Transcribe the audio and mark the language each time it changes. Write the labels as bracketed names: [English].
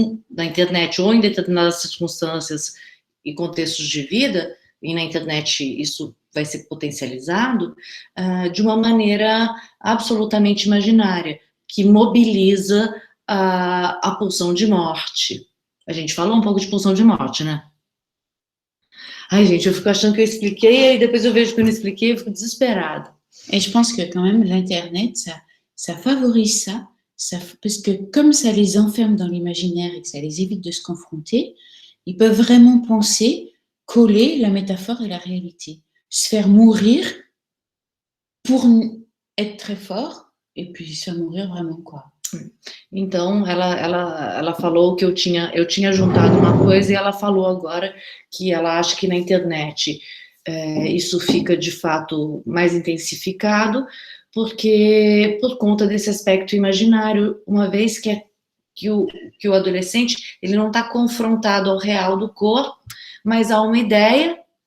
[Portuguese] na internet ou em determinadas circunstâncias e contextos de vida, e na internet isso vai ser potencializado, de uma maneira absolutamente imaginária, que mobiliza a pulsão de morte. A gente falou um pouco de pulsão de morte, né? Ai, gente, eu fico achando que eu expliquei, e depois eu vejo que eu não expliquei, eu fico desesperada. [French] Et je pense que quand même l'Internet, ça favorise ça, parce que comme ça les enferme dans l'imaginaire et que ça les évite de se confronter, ils peuvent vraiment penser, coller la métaphore et la réalité. Se faire mourir pour être très fort, et puis se faire mourir vraiment, quoi. [Portuguese] Então, ela falou que eu tinha juntado uma coisa e ela falou agora que ela acha que na internet isso fica, de fato, mais intensificado, porque por conta desse aspecto imaginário, uma vez que o adolescente ele não está confrontado ao real do corpo, mas a uma ideia,